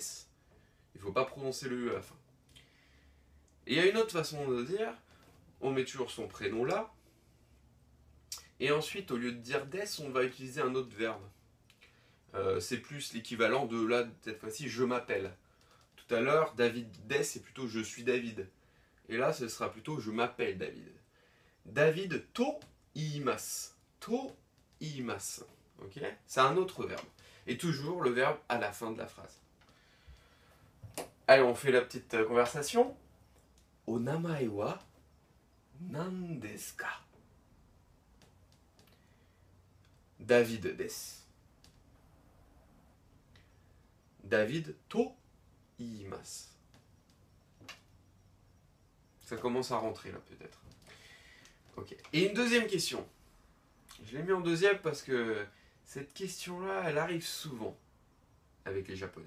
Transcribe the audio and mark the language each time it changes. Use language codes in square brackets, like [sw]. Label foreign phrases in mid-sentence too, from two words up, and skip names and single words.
[fr] Il ne faut pas prononcer le E à la fin. Et il y a une autre façon de dire, on met toujours son prénom là, et ensuite, au lieu de dire des, on va utiliser un autre verbe. C'est plus l'équivalent de là, cette fois-ci, je m'appelle. Tout à l'heure, [ja] David des, [fr] c'est plutôt je suis David. Et là, ce sera plutôt je m'appelle David. [ja] David と言います。と言います. Ok? [fr] C'est un autre verbe. Et toujours le verbe à la fin de la phrase. Allez, on fait la petite conversation. [ja] お名前は何ですか? David des. David to iimasu. [fr] Ça commence à rentrer là peut-être. Ok. Et une deuxième question. Je l'ai mis en deuxième parce que cette question-là, elle arrive souvent avec les Japonais.